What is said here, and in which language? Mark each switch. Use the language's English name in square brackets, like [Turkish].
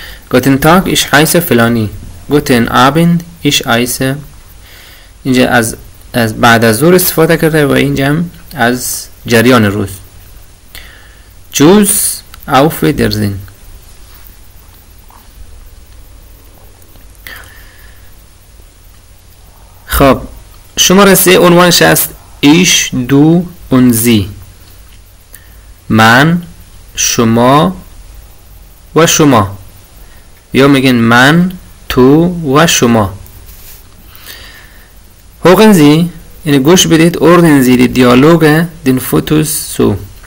[German] گوتن تاگ ich heiße فلانی. گوتن آبند ich heiße. اینجا از [Persian] از بعد از ظهر استفاده کرده و اینجا از جریان روز. [German] چوز auf Wiedersehen. [Persian] خب شماره 3 عنوانش است ich, du und sie. من، شما و شما، یا میگن من، تو و شما. [German] hören Sie, یعنی گوش بدید، ordnen Sie die Dialoge den Fotos so.